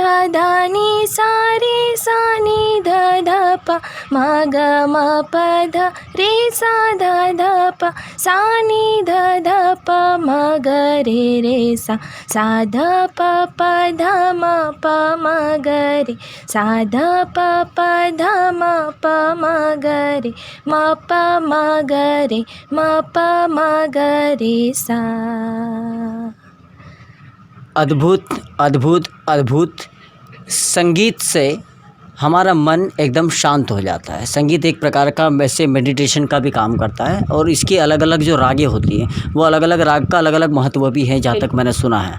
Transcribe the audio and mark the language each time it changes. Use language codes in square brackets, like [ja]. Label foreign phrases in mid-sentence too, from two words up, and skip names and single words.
[hi] ध नि सा नि ध ध प, म ग म प ध रे सा ध ध प, सा नि ध ध प म ग रे सा, सा ध प प ध म प म ग रे, सा ध प प ध म प म ग रे, म प म ग रे, म प म ग रे सा। अद्भुत, अद्भुत, अद्भुत। संगीत से हमारा मन एकदम शांत हो जाता है। संगीत एक प्रकार का वैसे मेडिटेशन का भी काम करता है, और इसकी अलग अलग जो रागें होती हैं वो अलग अलग राग का अलग अलग महत्व भी है, जहाँ तक मैंने सुना है।